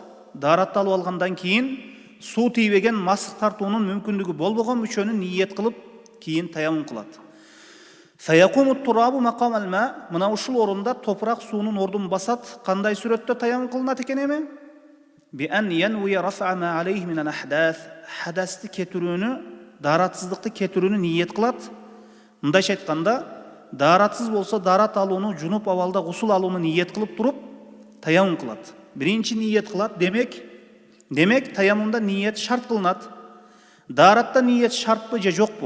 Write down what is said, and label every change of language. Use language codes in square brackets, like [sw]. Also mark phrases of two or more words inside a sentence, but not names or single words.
[ky] Даратты алып алгандан кийин суу тийбеген, масык тартуунун мүмкүндүгү болбогон мүчөнү ниет кылып, кийин таяммум кылат. [ar] فيقوم التراب مقام الماء. [ky] Мына ушул орунда топурак суунун ордун басат. Кандай сүрөттө таяммум кылынат экен эми? [ar] بأن ينوي رفع ما عليه من أحداث. [ky] Хадасты кетирүүнү, даратсыздыкты кетирүүнү ниет кылат. Мындайча айтканда, даратсыз болсо дарат алууну, жунуп абалда гусул алууну ниет кылып туруп таяммум кылат. Биринчи ниет кылат. Демек таяммумда ниет шарт кылынат. Даратта ниет шартпы же жокпу?